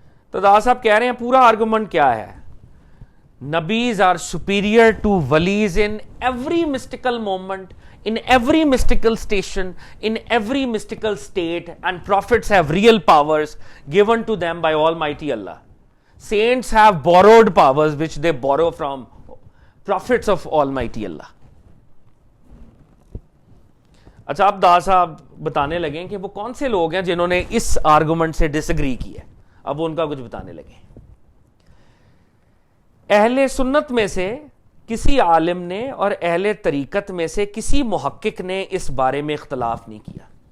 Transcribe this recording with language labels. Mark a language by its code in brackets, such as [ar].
[ur] تو دادا صاحب کہہ رہے ہیں پورا آرگومنٹ کیا ہے, [en] نبیز are superior to ولیز in every mystical moment, in every mystical station, in every mystical state, and prophets have real powers given to them by Almighty Allah. Saints have borrowed powers which they borrow from prophets of Almighty Allah. [ur] اچھا, اب دا صاحب بتانے لگیں کہ وہ کون سے لوگ ہیں جنہوں نے اس آرگومنٹ سے ڈس ایگری کیا ہے. اب وہ ان کا کچھ بتانے لگے. اہل سنت میں سے کسی عالم نے اور اہل طریقت میں سے کسی محقق نے اس بارے میں اختلاف نہیں کیا.